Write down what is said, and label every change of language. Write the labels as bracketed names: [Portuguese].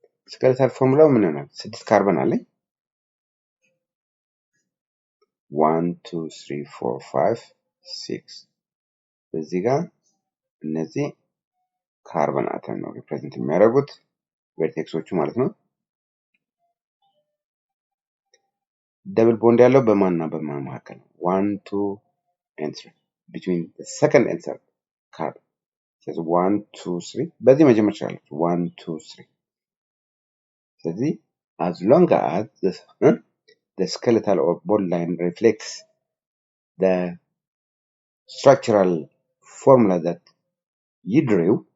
[Amharic] ስኬለታል ፎርሙላው ምን ይሆናል? 6 ካርበን አለኝ። 1 2 3 4 5 6 በዚህ ጋር እነዚህ ካርበን አተም ነው ሪፕሬዘንት የሚያደርጉት ቨርቴክሶቹ ማለት ነው። ደብል ቦንድ ያለው በማንና በማን መካከል ነው? [English] 1 2 and 3 between the second and third carbon. [Amharic] ስለዚህ 1 2 3 በዚህ መጀመር ይችላል። 1 2 3 ስለዚህ [English] as long as the skeletal or bond line reflects the structural formula that you drew